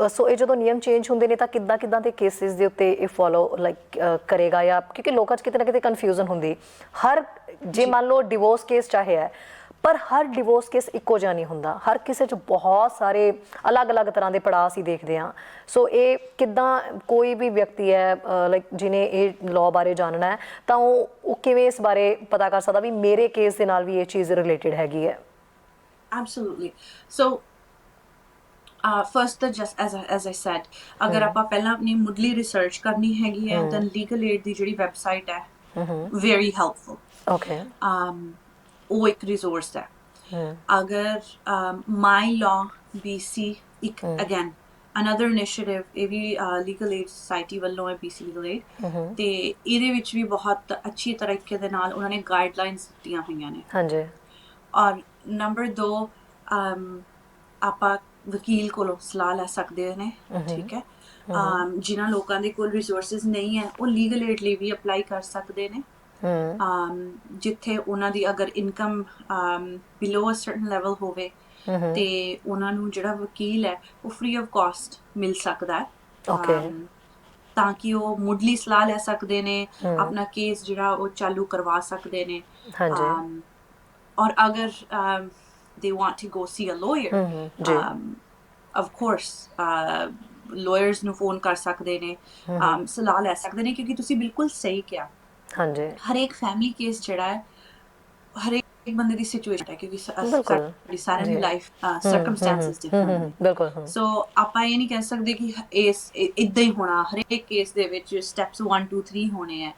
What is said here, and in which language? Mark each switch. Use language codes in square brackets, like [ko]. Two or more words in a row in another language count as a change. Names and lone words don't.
[pa] ਸੋ ਇਹ ਜਦੋਂ ਨਿਯਮ ਚੇਂਜ ਹੁੰਦੇ ਨੇ ਤਾਂ ਕਿੱਦਾਂ ਦੇ ਕੇਸਿਸ ਦੇ ਉੱਤੇ ਇਹ [en] follow like [pa] ਕਰੇਗਾ, ਜਾਂ ਕਿਉਂਕਿ ਲੋਕਾਂ 'ਚ ਕਿਤੇ ਨਾ ਕਿਤੇ ਕਨਫਿਊਜ਼ਨ ਹੁੰਦੀ, ਹਰ ਜੇ ਮੰਨ ਲਓ [en] divorce case [pa] ਚਾਹੇ ਹੈ, ਪਰ ਹਰ [en] divorce case [pa] ਇੱਕੋ ਜਿਹਾ ਨਹੀਂ ਹੁੰਦਾ, ਹਰ ਕਿਸੇ 'ਚ ਬਹੁਤ ਸਾਰੇ ਅਲੱਗ-ਅਲੱਗ ਤਰ੍ਹਾਂ ਦੇ ਪੜਾਅ ਅਸੀਂ ਦੇਖਦੇ ਹਾਂ। ਸੋ ਇਹ ਕਿੱਦਾਂ ਕੋਈ ਵੀ ਵਿਅਕਤੀ ਹੈ ਲਾਈਕ ਜਿਹਨੇ ਇਹ ਲਾਅ ਬਾਰੇ ਜਾਣਨਾ ਹੈ ਤਾਂ ਉਹ ਕਿਵੇਂ ਇਸ ਬਾਰੇ ਪਤਾ ਕਰ ਸਕਦਾ ਵੀ ਮੇਰੇ ਕੇਸ ਦੇ ਨਾਲ ਵੀ ਇਹ ਚੀਜ਼ ਰਿਲੇਟਡ ਹੈਗੀ ਹੈ? [en] Absolutely. So, first, just as I said, [pa] ਅਗਰ ਆਪਾਂ ਪਹਿਲਾਂ ਆਪਣੀ ਮੁੱਢਲੀ ਰਿਸਰਚ ਕਰਨੀ ਹੈਗੀ ਹੈ ਤਾਂ ਲੀਗਲ ਏਡ ਦੀ ਜਿਹੜੀ ਵੈਬਸਾਈਟ ਹੈ, [en] very helpful. Okay. [pa] ਉਹ ਇੱਕ ਰਿਸੋਰਸ ਹੈ। ਅਗਰ ਮਾਈ ਲਾਅ BC, ਇੱਕ ਅਗੇਨ [en] another initiative, [pa] ਇਹ ਵੀ ਲੀਗਲ ਏਡ ਸੁਸਾਇਟੀ ਵੱਲੋਂ ਹੈ, BC ਲੀਗਲ ਏਡ, ਤੇ ਇਹਦੇ ਵਿੱਚ ਵੀ ਬਹੁਤ ਅੱਛੀ ਤਰੀਕੇ ਦੇ ਨਾਲ ਉਹਨਾਂ ਨੇ ਗਾਈਡਲਾਈਨਸ ਦਿੱਤੀਆਂ ਹੋਈਆਂ ਨੇ। ਹਾਂਜੀ। ਔਰ ਨੰਬਰ 2, ਆਪਾਂ ਵਕੀਲ ਕੋਲੋਂ ਸਲਾਹ ਲੈ ਸਕਦੇ ਨੇ, ਠੀਕ ਹੈ। ਜਿਨ੍ਹਾਂ ਲੋਕਾਂ ਦੇ ਕੋਲ ਰਿਸੋਰਸਿਸ ਨਹੀਂ ਹੈ ਉਹ ਲੀਗਲ ਏਡ ਲਈ ਵੀ ਅਪਲਾਈ ਕਰ ਸਕਦੇ ਨੇ, ਜਿੱਥੇ ਉਹਨਾਂ ਦੀ ਅਗਰ ਇਨਕਮ [en] below a certain level [pa] ਹੋਵੇ ਤੇ ਉਹਨਾਂ ਨੂੰ ਜਿਹੜਾ ਵਕੀਲ ਹੈ ਉਹ [en] free of cost [pa] ਮਿਲ ਸਕਦਾ ਹੈ, ਤਾਂ ਕਿ ਉਹ ਮੁੱਢਲੀ ਸਲਾਹ ਲੈ ਸਕਦੇ ਨੇ, ਆਪਣਾ ਕੇਸ ਜਿਹੜਾ ਉਹ ਚਾਲੂ ਕਰਵਾ ਸਕਦੇ ਨੇ। ਔਰ ਅਗਰ [en] they want to go see a lawyer, of course lawyers [pa] ਨੂੰ ਫੋਨ ਕਰ ਸਕਦੇ ਨੇ, ਸਲਾਹ ਲੈ ਸਕਦੇ ਨੇ, ਕਿਉਂਕਿ ਤੁਸੀਂ ਬਿਲਕੁਲ ਸਹੀ ਕਿਹਾ, ਹਰੇਕ [en] family case [pa] ਜਿਹੜਾ ਹੈ ਹਰੇਕ ਬੰਦੇ ਦੀ ਸਿਚੁਏਸ਼ਨ ਹੈ, ਕਿਉਂਕਿ ਸਾਡੀ ਸਾਰਿਆਂ ਦੀ [en] life circumstances different [pa] ਨੇ। ਸੋ ਆਪਾਂ ਇਹ ਨਹੀਂ ਕਹਿ ਸਕਦੇ ਕਿ ਇੱਦਾਂ ਹੀ ਹੋਣਾ, ਹਰੇਕ ਕੇਸ ਦੇ ਵਿੱਚ ਸਟੈਪਸ 1 2 3 ਹੋਣੇ ਹੈ।